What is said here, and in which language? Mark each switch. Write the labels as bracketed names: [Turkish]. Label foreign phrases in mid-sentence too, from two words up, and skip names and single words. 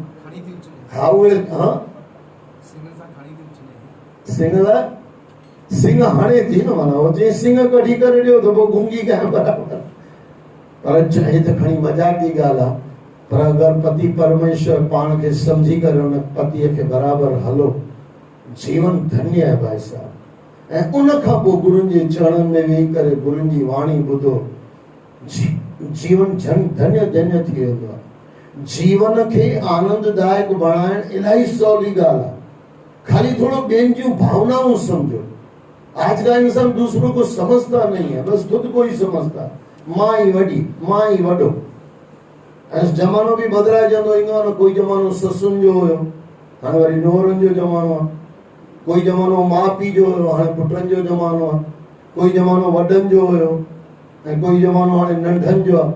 [Sindhi] हा उहे हा सिंग हणे थी न, माना वो चई सिंग कढी करे ॾियो त पोइ गूंगी गांइ बराबरि। पर चाहे त खणी मजाक जी ॻाल्हि आहे, पर अगरि पति परमेश्वर पाण खे समझी करे उन पतीअ खे बराबरि हलो, जीवन धन्य आहे भाई साहब। ऐं उन खां पोइ गुरुनि जे चरणनि में वेही करे गुरुनि जी वाणी ॿुधो, जीवन धन्य धन्य थी वेंदो आहे। जीवन खे आनंददायक बणाइण इलाही सवली ॻाल्हि आहे, खाली थोड़ो ॿियनि जूं भावनाओं समझो। [Hindi] आज का इंसान दूसरों को समझता नहीं है, बस खुद को ही समझता है, [Sindhi] मां ही वडी मां ही वडो। ऐं जमानो भी बदिलाइजंदो ईंदो आहे न, कोई जमानो ससुनि जो हुयो, हाणे वरी नोरनि जो जमानो आहे, कोई जमानो माउ पीउ जो हुयो, हाणे पुटनि जो जमानो आहे, कोई जमानो वॾनि जो हुयो ऐं कोई जमानो हाणे नंढनि जो आहे।